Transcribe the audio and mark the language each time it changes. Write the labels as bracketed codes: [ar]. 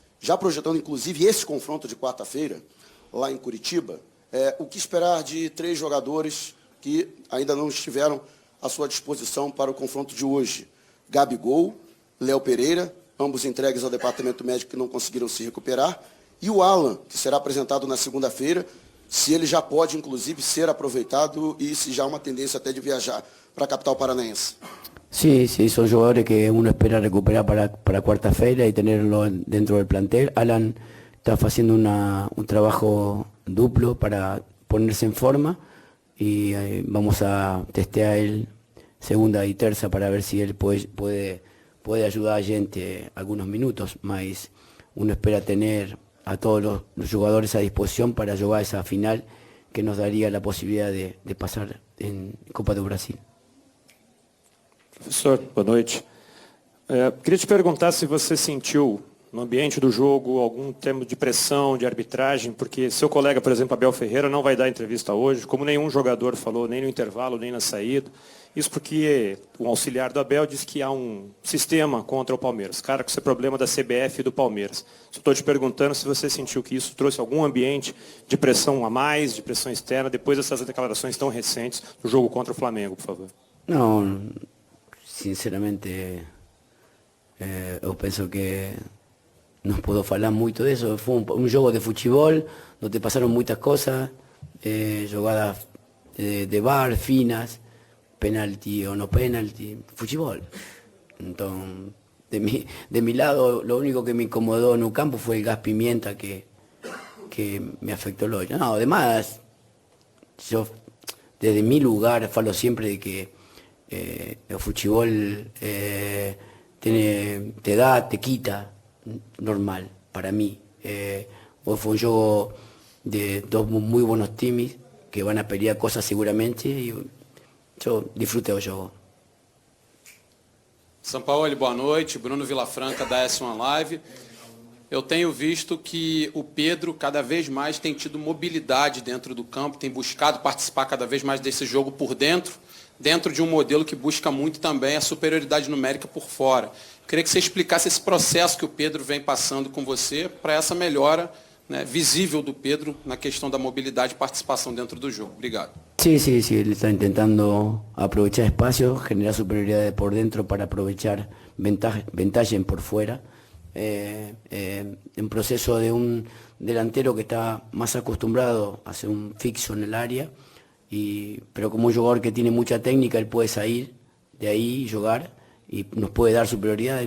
[pt] Já projetando, inclusive, esse confronto de quarta-feira, lá em Curitiba, o que esperar de 3 jogadores que ainda não estiveram à sua disposição para o confronto de hoje? Gabigol, Léo Pereira, ambos entregues ao departamento médico que não conseguiram se recuperar, e o Alan, que será apresentado na segunda-feira, se ele já pode, inclusive, ser aproveitado e se já há uma tendência até de viajar para a capital paranaense. [es] Sí, son jugadores que uno espera recuperar para cuarta-feira y tenerlo dentro del plantel. Alan está haciendo un trabajo duplo para ponerse en forma y vamos a testear él segunda y terza para ver si él puede ayudar a gente algunos minutos, mas uno espera tener a todos los jugadores a disposición para jugar esa final que nos daría la posibilidad de pasar en Copa do Brasil. [pt] Professor, boa noite. Queria te perguntar se você sentiu no ambiente do jogo algum termo de pressão, de arbitragem, porque seu colega, por exemplo, Abel Ferreira, não vai dar entrevista hoje, como nenhum jogador falou, nem no intervalo, nem na saída. Isso porque o auxiliar do Abel disse que há um sistema contra o Palmeiras. Cara, com esse problema da CBF e do Palmeiras. Estou te perguntando se você sentiu que isso trouxe algum ambiente de pressão a mais, de pressão externa, depois dessas declarações tão recentes do jogo contra o Flamengo, por favor. Não, sinceramente, eu penso que não puedo falar muito disso. Foi um jogo de futebol, onde passaram muitas coisas, jogadas de VAR, finas, penalti o no penalti, futebol. [es] Então, de mi lado, lo único que me incomodó en un campo fue el gas pimienta que me afectó el hoyo. No, además, yo desde mi lugar falo siempre de que el fútbol te da, te quita, normal, para mí. Hoy fue un juego de dos muy buenos times que van a pelear cosas seguramente y yo disfruté del juego. [pt] Sampaoli, boa noite. Bruno Vilafranca, da S1 Live. Eu tenho visto que o Pedro cada vez mais tem tido mobilidade dentro do campo, tem buscado participar cada vez mais desse jogo por dentro de um modelo que busca muito também a superioridade numérica por fora. Queria que você explicasse esse processo que o Pedro vem passando com você para essa melhora, né, visível do Pedro na questão da mobilidade e participação dentro do jogo. Obrigado. [es] Sí, él está intentando aprovechar espacio, generar superioridad por dentro para aprovechar ventaja por fuera. En proceso de un delantero que está más acostumbrado a hacer un fixo en el área, pero como un jugador que tiene mucha técnica, él puede salir de ahí y jugar y nos puede dar superioridades.